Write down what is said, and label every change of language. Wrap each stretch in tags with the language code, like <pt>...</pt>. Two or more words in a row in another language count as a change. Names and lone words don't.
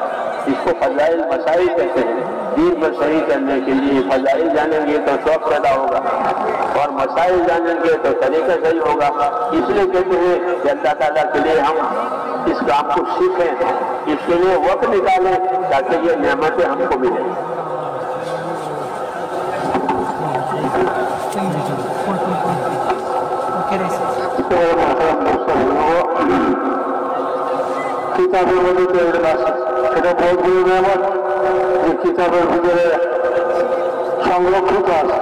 <ur>اس کو فضائل مسائل کہتے ہیں. دین کو صحیح کرنے کے لیے فضائل جانیں گے تو شوق پیدا ہوگا اور مسائل جانیں گے تو طریقہ صحیح ہوگا. اس لیے کہتے ہیں کہ اللہ تعالیٰ کے لیے ہم اس کام کو سیکھیں, اس کے لیے وقت نکالیں تاکہ یہ نعمتیں ہم کو ملیں.</ur> <bn>কিতাবের মধ্যে এটা বৌদ্ধ নিয়ামত যে কিতাবের ভিতরে সংরক্ষিত আছে.</bn>